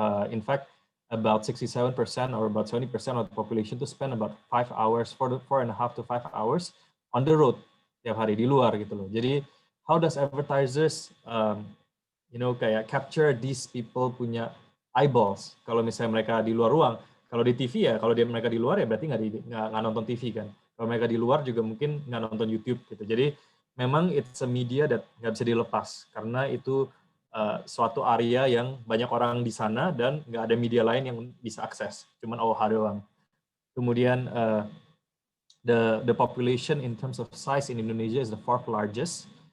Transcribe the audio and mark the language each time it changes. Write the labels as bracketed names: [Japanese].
[English] In fact, about 67% or about 70% of the population to spend about 5 hours, 4.5 to 5 hours on the road [Indonesian] tiap hari di luar gitu loh. [English] Jadi how does advertisers kayak capture these people punya eyeballs? [Indonesian] Kalau misalnya mereka di luar ruang, kalau di TV ya, kalau mereka di luar ya berarti nggak nonton TV kan. Kalau mereka di luar juga mungkin nggak nonton YouTube gitu. Jadi memang [English] it's a media that [Indonesian] nggak bisa dilepas karena itu suatu area yang banyak orang di sana dan nggak ada media lain yang bisa akses, cuman OOH doang. [English] Kemudian the population in terms of size in Indonesia is the fourth largest.